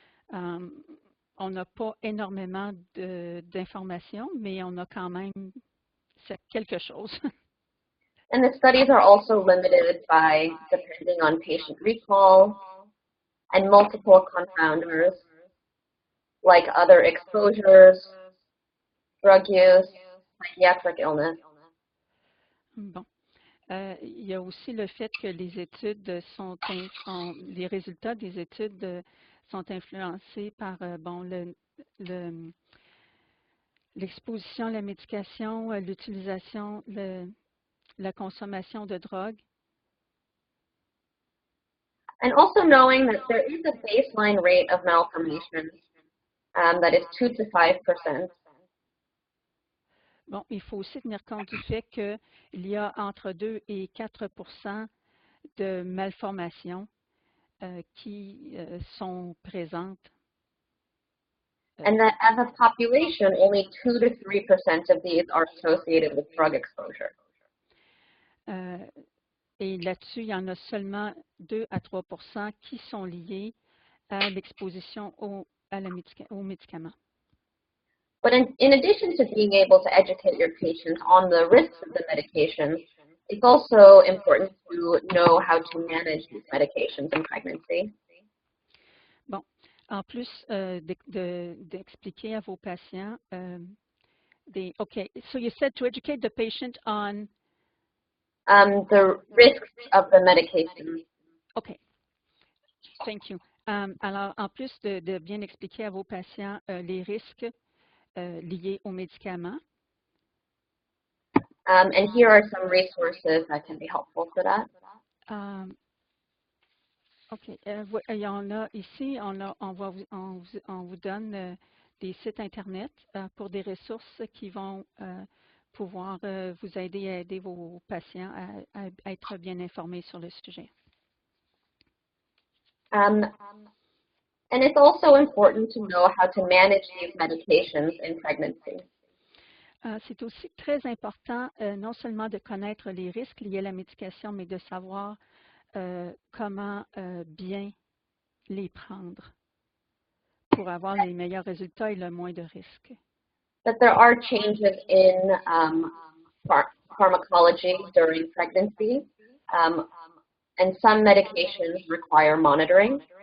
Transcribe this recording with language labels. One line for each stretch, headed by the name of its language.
French: On n'a pas énormément d'informations, mais on a quand même quelque chose.
English: And the studies are also limited by depending on patient recall and multiple confounders like other exposures, drug use, psychiatric illness.
French: Bon. Il y a aussi le fait que les études les résultats des études sont influencés par l'exposition à la médication, l'utilisation, la consommation de drogue.
English: And also knowing that there is a baseline rate of malformations that is 2 to 5%.
French: Bon, il faut aussi tenir compte du fait qu'il y a entre 2 et 4% de malformations qui sont présentes.
English: And that as a population, only 2 to 3% of these are associated with drug exposure.
French: Et là-dessus, il y en a seulement 2 à 3% qui sont liés à l'exposition aux médicaments.
English: But in addition to being able to educate your patients on the risks of the medications, it's also important to know how to manage these medications in pregnancy.
French: Bon, en plus d'expliquer à vos patients,
English: okay, so you said to educate the patient on the risks of the medication. Thank you.
French: Alors, en plus de bien expliquer à vos patients les risques liés aux médicaments,
English: and here are some resources that can be helpful for that. OK.
French: Il y en a ici, on vous donne des sites Internet pour des ressources qui vont pouvoir vous aider à aider vos patients à être bien informés sur le sujet.
English: And it's also important to know how to manage these medications in pregnancy.
French: C'est aussi très important non seulement de connaître les risques liés à la médication, mais de savoir comment bien les prendre pour avoir les meilleurs résultats et le moins de risques.
English: That there are changes in pharmacology during pregnancy, and some medications require monitoring.